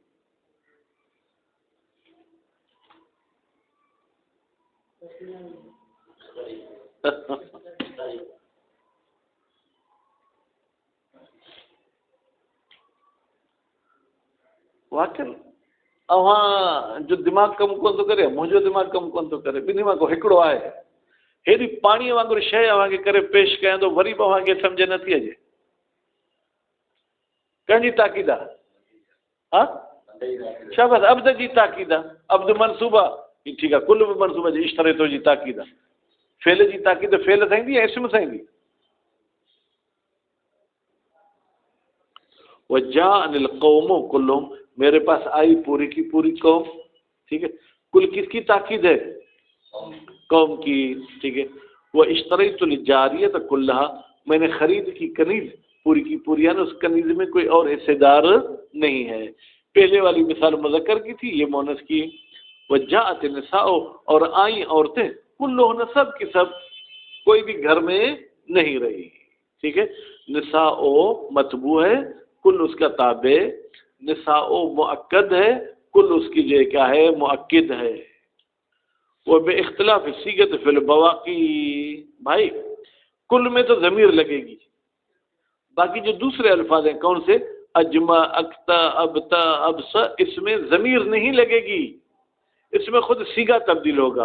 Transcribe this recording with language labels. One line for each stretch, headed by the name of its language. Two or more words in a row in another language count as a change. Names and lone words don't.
Sindhi: واقعی اوہاں جو دماغ کم کون تو کرے، मुंहिंजो दिमाग़ कम कोन थो करे, ॿिन्ही मां को हिकिड़ो आहे। हेॾी पाणीअ वांगुरु शइ अव्हांखे करे पेश कयां थो, वरी बि अव्हांखे सम्झ नथी अचे, कंहिंजी ताक़ीद आहे? हा शाबाश, अब्द जी ताक़ीद आहे, अब्द मनसूब आहे, ठीकु आहे, कुल बि मनसूब जी इश्तरेतो जी ताक़ीद आहे, फेल जी ताक़ीद फेल सां ईंदी या इस्म सां ईंदी?
Arabic: وجاءني القوم كلهم,
Urdu: میرے پاس آئی پوری کی پوری قوم، ٹھیک ہے، کل کس کی تاکید ہے? قوم کی، ٹھیک ہے.
Arabic: واشتریت الجاریة كلها,
Urdu: میں نے خرید کی کنیز پوری کی پوری، یعنی اس کنیز میں کوئی اور حصہ دار نہیں ہے. پہلے والی مثال مذکر کی تھی، یہ مؤنث کی.
Arabic: وجاءت النساء,
Urdu: اور آئی عورتیں، کلهن سب کی سب، کوئی بھی گھر میں نہیں رہی، ٹھیک ہے. نساء متبوع ہے، کل اس کا تابع، نساء مؤکد ہے, کل اس کی جو کیا ہے مؤکد ہے. وہ
Arabic: بے اختلاف صیغت فی البواقی،
Urdu: بھائی کل میں تو ضمیر لگے گی، باقی جو دوسرے الفاظ ہیں کون سے، اجمع، اکتا، ابتا، ابسا، اس میں ضمیر نہیں لگے گی، اس میں خود صیغہ تبدیل ہوگا.